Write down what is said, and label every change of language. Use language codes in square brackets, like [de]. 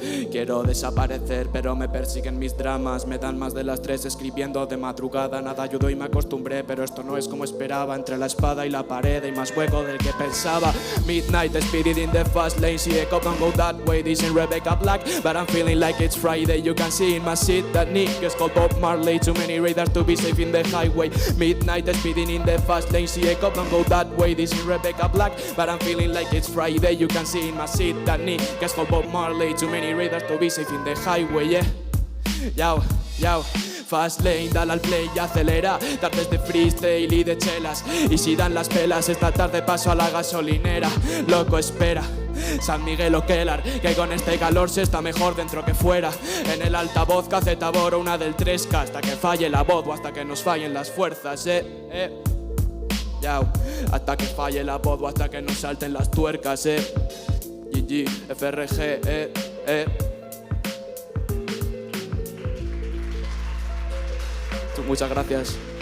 [es] Quiero desaparecer, pero me persiguen mis dramas. Me dan más de las 3 escribiendo de madrugada. Nada ayudó y me acostumbré, pero esto no es como esperaba. Entre la espada y la pared hay más hueco del que pensaba. [en] Midnight, speeding in the fast lane. See a cop and go that way. This ain't Rebecca Black, but I'm feeling like it's Friday. You can see in my seat that niggas called Bob Marley. Too many radars to be safe in the highway. Midnight, speeding in the fast lane. See a cop and go that way. This ain't Rebecca Black, but I'm feeling like it's Friday. You can see in my seat that niggas called Bob Marley. Too many radars to be safe in the highway, Yao, yao. [es] Fast lane, dale al play y acelera. Tardes de freestyle y de chelas. Y si dan las pelas, esta tarde paso a la gasolinera. Loco, espera. San Miguel o Kellar, que con este calor se está mejor dentro que fuera. En el altavoz Cacetabor o una del 3K, hasta que falle la voz o hasta que nos fallen las fuerzas, Yao, hasta que falle la voz o hasta que nos salten las tuercas, GG, FRG, Muchas gracias.